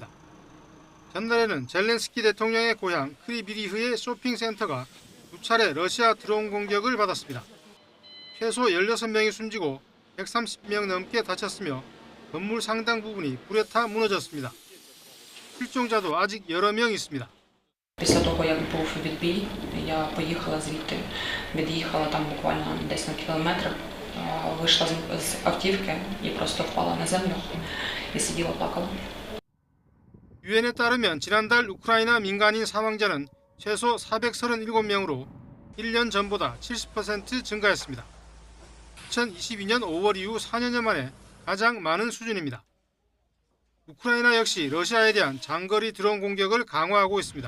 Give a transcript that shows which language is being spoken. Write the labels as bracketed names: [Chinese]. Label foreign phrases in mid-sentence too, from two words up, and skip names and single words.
[Korean] 전날에는 젤렌스키 대통령의 고향 크리비리흐의 쇼핑센터가 2차례 러시아 드론 공격을 받았습니다. 최소 16명이 숨지고 130명 넘게 다쳤으며 건물 상당 부분이 불에 타 무너졌습니다. 실종자도 아직 여러 명 있습니다. [Ukrainian] Після того, як був відбій, я поїхала звідти, від'їхала там буквально десь на кілометр, вийшла з автівки і просто впала на землю і сиділа, плакала. [Korean] 유엔에 따르면 지난달 우크라이나 민간인 사망자는 최소 437명으로 1년 전보다 70% 증가했습니다. 2022년 5월 이후 4년여 만에 가장 많은 수준입니다. 우크라이나 역시 러시아에 대한 장거리 드론 공격을 강화하고 있습니다.